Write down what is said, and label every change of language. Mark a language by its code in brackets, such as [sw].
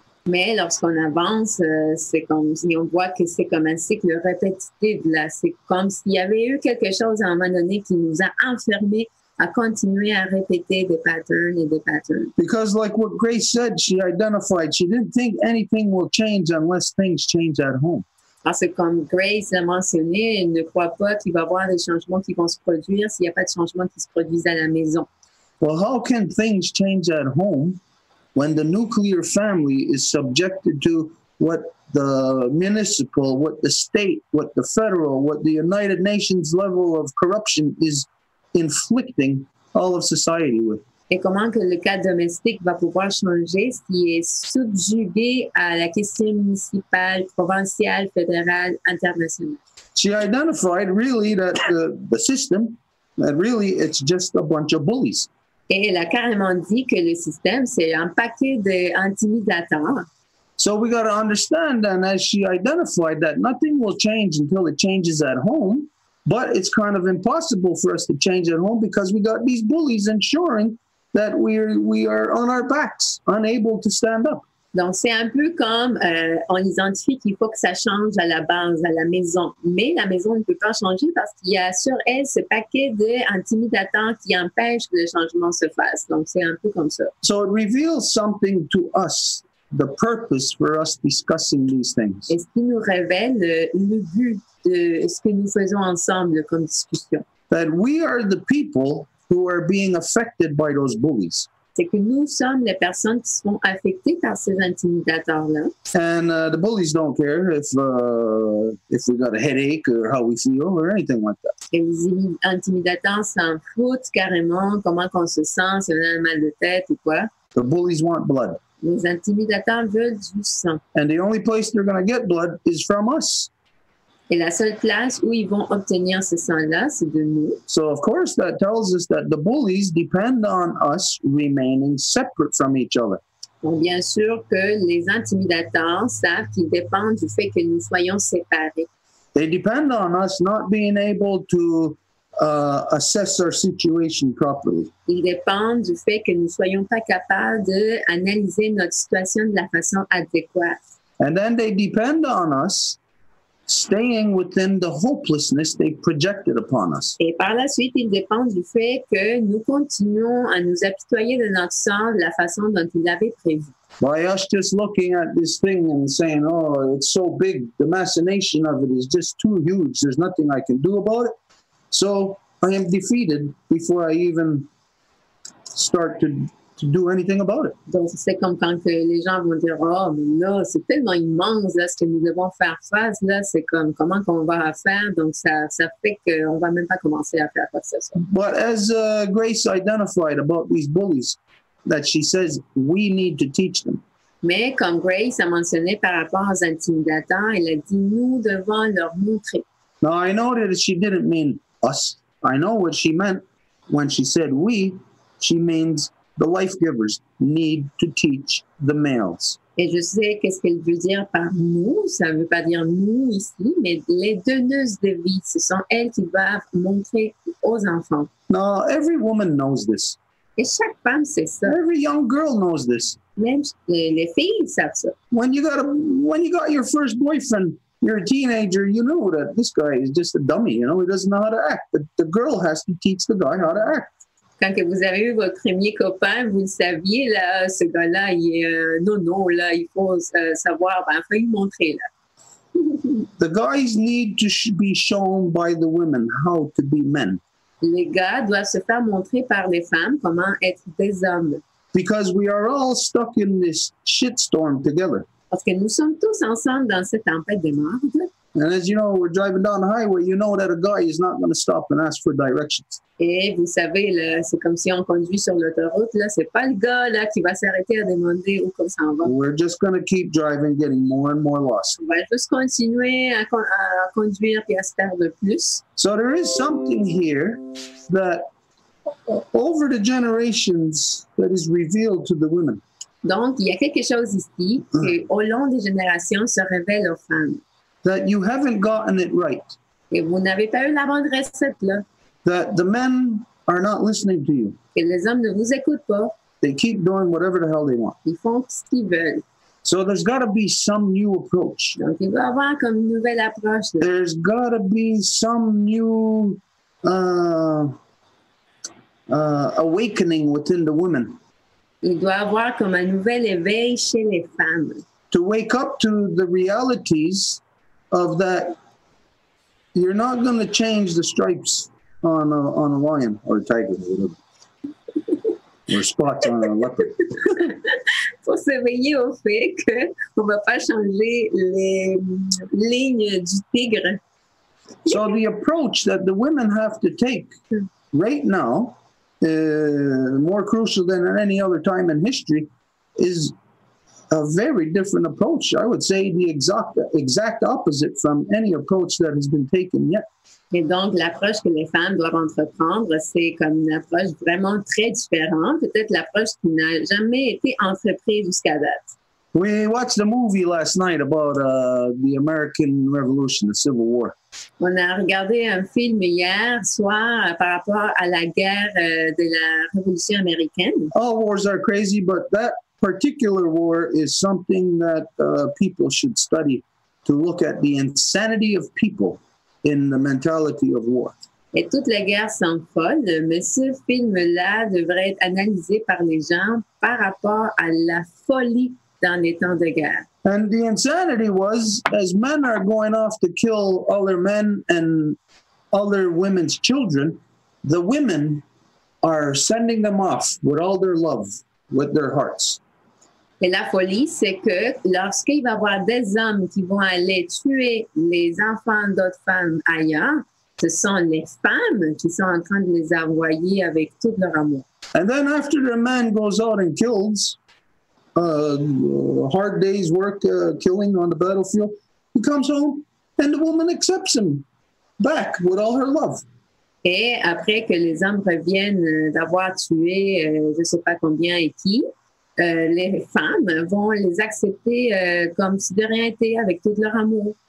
[fr] Mais lorsqu'on avance, c'est comme si on voit que c'est comme un cycle répétitif. Là. C'est comme s'il y avait eu quelque chose à un moment donné qui nous a enfermés à continuer à répéter des patterns et des patterns. [en] Because like what Grace said, she identified, she didn't think anything will change unless things change at home. [fr] Parce que comme Grace l'a mentionné, elle ne croit pas qu'il va y avoir des changements qui vont se produire s'il n'y a pas de changements qui se produisent à la maison. [en] Well, how can things change at home when the nuclear family is subjected to what the municipal, what the state, what the federal, what the United Nations level of corruption is inflicting all of society with? [fr] Et comment que le cadre domestique va pouvoir changer s'il est subjugué à la question municipale, provinciale, fédérale, internationale? [en] She identified really that the system, that really it's just a bunch of bullies. [fr] Et elle a carrément dit que le système, c'est un paquet d'intimidateurs. [en] So we got to understand, and as she identified, that nothing will change until it changes at home, but it's kind of impossible for us to change at home because we got these bullies ensuring that we are on our backs, unable to stand up. [fr] Donc, c'est un peu comme on identifie qu'il faut que ça change à la base, à la maison. Mais la maison ne peut pas changer parce qu'il y a sur elle ce paquet d'intimidateurs qui empêchent que le changement se fasse. Donc, c'est un peu comme ça. [en] So it reveals something to us, the purpose for us discussing these things. [fr] Et ce qui nous révèle le but de ce que nous faisons ensemble comme discussion. [en] That we are the people who are being affected by those bullies. [fr] C'est que nous sommes les personnes qui sont affectées par ces intimidateurs-là. [en] And the bullies don't care if we got a headache or how we feel or anything like that. [fr] Et les intimidateurs s'en foutent carrément comment on se sent, si on a un mal de tête ou quoi. [en] The bullies want blood. [fr] Les intimidateurs veulent du sang. [en] And the only place they're going to get blood is from us. [fr] Et la seule place où ils vont obtenir ce sang-là, c'est de nous. [en] So, of course, that tells us that the bullies depend on us remaining separate from each other. [fr] Donc, bien sûr que les intimidateurs savent qu'ils dépendent du fait que nous soyons séparés. [en] They depend on us not being able to assess our situation properly. [fr] Ils dépendent du fait que nous ne soyons pas capables d'analyser notre situation de la façon adéquate. [en] And then they depend on us staying within the hopelessness they projected upon us. [fr] Et par la suite, ils dépendent du fait que nous continuons à nous apitoyer de notre sort de la façon dont ils l'avaient prévu. [en] By us just looking at this thing and saying, oh, it's so big, the machination of it is just too huge, there's nothing I can do about it. So I am defeated before I even start to do anything about it. [fr] Donc, c'est comme quand que les gens vont dire, oh, mais là, c'est tellement immense, là, ce que nous devons faire face, là, c'est comme, comment qu'on va faire, donc ça fait qu'on va même pas commencer à faire quoi que ce soit. [en] But as Grace identified about these bullies, that she says we need to teach them. [fr] Mais comme Grace a mentionné par rapport aux intimidateurs, elle a dit, nous devons leur montrer. [en] Now, I know that she didn't mean us. I know what she meant when she said we. She means the life givers need to teach the males. [fr] Et je sais qu'est-ce qu'elle veut dire par nous. Ça ne veut pas dire nous ici, mais les donneuses de vie. Ce sont elles qui doivent montrer aux enfants. [en] Now, every woman knows this. [fr] Et chaque femme sait ça. [en] Every young girl knows this. [fr] Même les filles savent ça. [en] When you got your first boyfriend, you're a teenager, you know that this guy is just a dummy, you know, he doesn't know how to act. But the girl has to teach the guy how to act. [fr] Quand que vous avez eu votre premier copain, vous le saviez, là, ce gars-là, il est non, là, il faut savoir, il faut lui montrer, là. [en] The guys need to be shown by the women how to be men. [fr] Les gars doivent se faire montrer par les femmes comment être des hommes. [en] Because we are all stuck in this shitstorm together. [fr] Parce que nous sommes tous ensemble dans cette tempête de marde. [en] And as you know, we're driving down the highway, you know that a guy is not going to stop and ask for directions. [fr] Et vous savez, là, c'est comme si on conduit sur l'autoroute, là, c'est pas le gars là qui va s'arrêter à demander où qu'on s'en va. [en] We're just going to keep driving, getting more and more lost. [fr] On va juste continuer à conduire et à se perdre plus. [en] So there is something here that over the generations that is revealed to the women. [fr] Donc, il y a quelque chose ici qui, au long des générations, se révèle aux femmes. [en] That you haven't gotten it right. [fr] Et vous n'avez pas eu la bonne recette, là. [en] That the men are not listening to you. [fr] Que les hommes ne vous écoutent pas. [en] They keep doing whatever the hell they want. [fr] Ils font ce qu'ils veulent. [en] So there's got to be some new approach. [fr] Donc, il va y avoir comme une nouvelle approche, là. [en] There's got to be some new awakening within the women. [fr] Il doit y avoir comme un nouvel éveil chez les femmes. [en] To wake up to the realities of that, you're not going to change the stripes on a lion or a tiger or whatever, or spots on a leopard. [fr] Pour s'éveiller au fait qu'on ne va pas changer les lignes du tigre. [en] So the approach that the women have to take right now, more crucial than at any other time in history, is a very different approach. I would say the exact opposite from any approach that has been taken yet. [fr] Et donc, l'approche que les femmes doivent entreprendre, c'est comme une approche vraiment très différente, peut-être l'approche qui n'a jamais été entreprise jusqu'à date. [en] We watched a movie last night about the American Revolution, the Civil War. [fr] On a regardé un film hier soir par rapport à la guerre de la Révolution américaine. [en] All wars are crazy, but that particular war is something that people should study to look at the insanity of people in the mentality of war. [fr] Et toutes les guerres sont folles, mais ce film-là devrait être analysé par les gens par rapport à la folie dans les temps de guerre. [en] And the insanity was, as men are going off to kill other men and other women's children, the women are sending them off with all their love, with their hearts. [fr] Et la folie, c'est que lorsqu'il va y avoir des hommes qui vont aller tuer les enfants d'autres femmes ailleurs, ce sont les femmes qui sont en train de les envoyer avec tout leur amour. [en] And then after the man goes out and kills, hard day's work killing on the battlefield, he comes home and the woman accepts him back with all her love. [fr] Et après que les hommes reviennent d'avoir tué je ne sais pas combien et qui, les femmes vont les accepter comme si de rien n'était avec tout leur amour.